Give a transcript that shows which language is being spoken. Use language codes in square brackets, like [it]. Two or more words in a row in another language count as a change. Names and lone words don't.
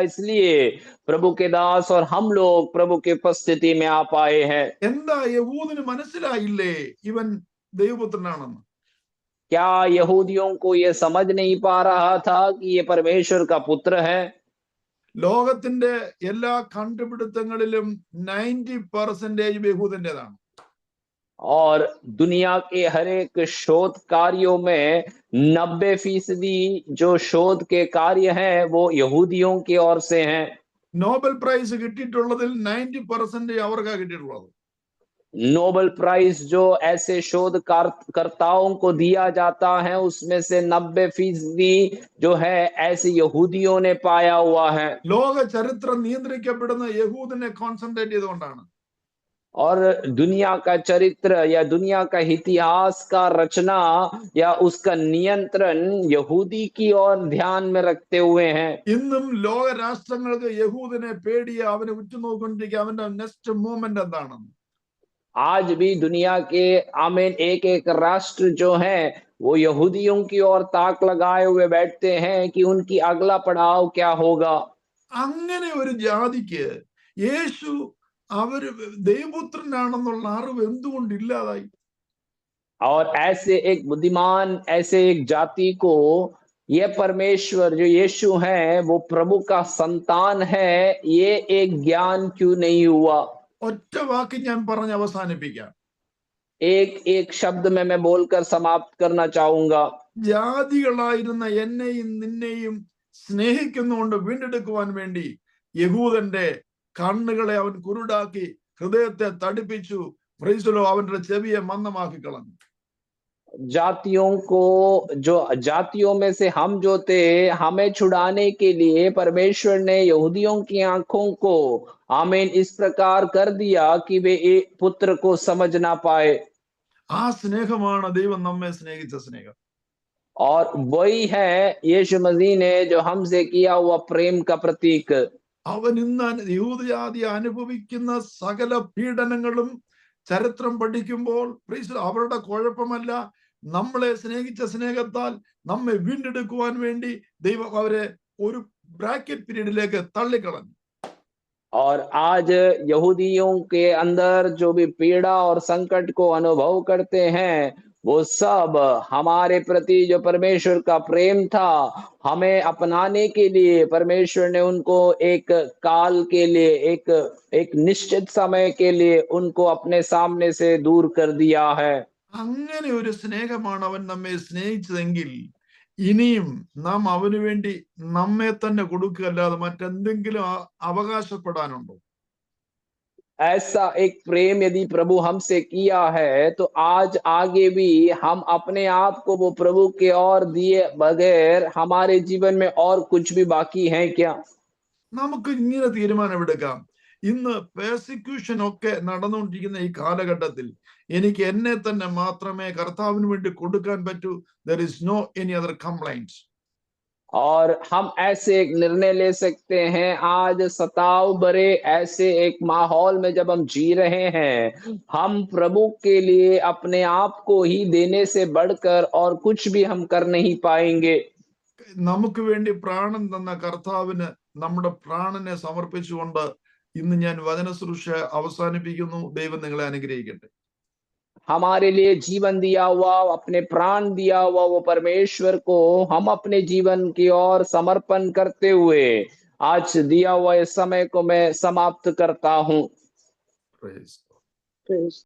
[hi] इसलिए प्रभु के दास और हम लोग प्रभु के उपस्थिति में आ पाए हैं। [ml] എന്താ യഹൂദിന് മനസ്സിലായില്ലേ ഇവൻ ദൈവപുത്രനാണെന്ന്? [hi] क्या यहूदियों को ये समझ नहीं पा रहा था कि ये परमेश्वर का पुत्र है? [ml] ലോകത്തിന്റെ എല്ലാ കണ്ടുപിടുത്തങ്ങളിലും 90% യഹൂദന്റേതാണ്. [hi] और दुनिया के हर एक शोध कार्यों में 90% जो शोध के कार्य हैं वो यहूदियों की ओर से हैं। [ml] നോബൽ പ്രൈസ് കിട്ടിയിട്ടുള്ളതിൽ 90% അവർക്കാ കിട്ടിയിട്ടുള്ളത്. [hi] नोबेल प्राइज जो ऐसे शोधकर्ताओं को दिया जाता है उसमें से 90% जो है ऐसे यहूदियों ने पाया हुआ है। [ml] ലോക ചരിത്രം നിയന്ത്രിക്കപ്പെടുന്ന യഹൂദിനെ കോൺസെൻട്രേറ്റ് ചെയ്തുകൊണ്ടാണ്. [hi] और दुनिया का चरित्र या दुनिया का इतिहास का रचना या उसका नियंत्रण यहूदी की ओर ध्यान में रखते हुए हैं। [ml] ഇന്നും ലോക രാഷ്ട്രങ്ങൾക്ക് യഹൂദിനെ പേടിയ അവനെ ഉറ്റുനോക്കിക്കൊണ്ടിരിക്കുക അവന്റെ [en] next movement [ml] എന്താണെന്ന്. [hi] आज भी दुनिया के आमीन एक एक राष्ट्र जो है वो यहूदियों की ओर ताक लगाए हुए बैठते हैं कि उनकी अगला पड़ाव क्या होगा। [ml] അങ്ങനെ ഒരു ജാതിക്ക് യേശു അവര് ദൈവപുത്രനാണെന്നുള്ള അറിവ് എന്തുകൊണ്ട് ഇല്ലാതായി? [hi] और ऐसे एक बुद्धिमान ऐसे एक जाति को ये परमेश्वर जो यीशु है वो प्रभु का संतान है, ये एक ज्ञान क्यों नहीं हुआ? [ml] ഒറ്റ വാക്ക് ഞാൻ പറഞ്ഞ് അവസാനിപ്പിക്കാം. [hi] एक एक शब्द में मैं बोलकर समाप्त करना चाहूंगा। [ml] ജാതികളായിരുന്ന എന്നെയും നിന്നെയും സ്നേഹിക്കുന്നുകൊണ്ട് വീണ്ടെടുക്കുവാൻ വേണ്ടി യഹൂദന്റെ കണ്ണുകളെ അവൻ കുരുടാക്കി ഹൃദയത്തെ തടിപ്പിച്ചു. പ്രൈസലോ, അവന്റെ ചെവിയെ മന്ദമാക്കി കളഞ്ഞു. [hi] जातियों को जो जातियों में से हम जो थे हमें छुड़ाने के लिए परमेश्वर ने यहूदियों की आंखों को आमीन इस प्रकार कर दिया कि वे एक पुत्र को समझ ना पाए। [ml] ആ സ്നേഹമാണ് ദൈവം നമ്മെ സ്നേഹിച്ച സ്നേഹം. [hi] और वही है यीशु मसीह ने जो हमसे किया हुआ प्रेम का प्रतीक। [ml] അവൻ ഇന്ന് യഹൂദജാതി അനുഭവിക്കുന്ന സകല പീഡനങ്ങളും ചരിത്രം പഠിക്കുമ്പോൾ അവരുടെ കുഴപ്പമല്ല, നമ്മളെ സ്നേഹിച്ച സ്നേഹത്താൽ നമ്മെ വീണ്ടെടുക്കുവാൻ വേണ്ടി ദൈവം അവരെ ഒരു [en] bracket period [ml] തള്ളിക്കളഞ്ഞു. [hi] और आज यहूदियों के अंदर जो भी पीड़ा और संकट को अनुभव करते हैं वो सब हमारे प्रति जो परमेश्वर का प्रेम था हमें अपनाने के लिए परमेश्वर ने उनको एक काल के लिए एक निश्चित समय के लिए उनको अपने सामने से दूर कर दिया है। [ml] അങ്ങനെ ഒരു സ്നേഹമാണ് അവൻ നമ്മെ സ്നേഹിച്ചതെങ്കിൽ ഇനിയും നാം അവന് വേണ്ടി നമ്മെ തന്നെ കൊടുക്കുകയല്ലാതെ മറ്റെന്തെങ്കിലും അവകാശപ്പെടാനുണ്ടോ? [hi] ऐसा एक प्रेम यदि प्रभु हमसे किया है तो आज आगे भी हम अपने आप को वो प्रभु के और दिए बगैर हमारे जीवन में और कुछ भी बाकी है क्या? [ml] നമുക്ക് ഇങ്ങനെ തീരുമാനമെടുക്കാം. ഇന്ന് പെർസിക്യൂഷൻ ഒക്കെ നടന്നുകൊണ്ടിരിക്കുന്ന ഈ കാലഘട്ടത്തിൽ എനിക്ക് എന്നെ തന്നെ മാത്രമേ കർത്താവിന് വേണ്ടി കൊടുക്കാൻ പറ്റൂ. [en] there is no any other complaints. [hi] और हम ऐसे एक निर्णय ले सकते हैं आज सताव भरे ऐसे एक माहौल में जब हम जी रहे हैं हम प्रभु के लिए अपने आप को ही देने से बढ़कर और कुछ भी हम कर नहीं पाएंगे। [ml] നമുക്ക് വേണ്ടി പ്രാണൻ തന്ന കർത്താവിന് നമ്മുടെ പ്രാണനെ സമർപ്പിച്ചുകൊണ്ട് ഇന്ന് ഞാൻ വചനശുശ്രൂഷ അവസാനിപ്പിക്കുന്നു. ദൈവം നിങ്ങളെ അനുഗ്രഹിക്കട്ടെ. [hi] हमारे लिए जीवन दिया हुआ अपने प्राण दिया हुआ वो परमेश्वर को हम अपने जीवन की ओर समर्पण करते हुए आज दिया हुआ इस समय को मैं समाप्त करता हूं। [en] Praise God. Praise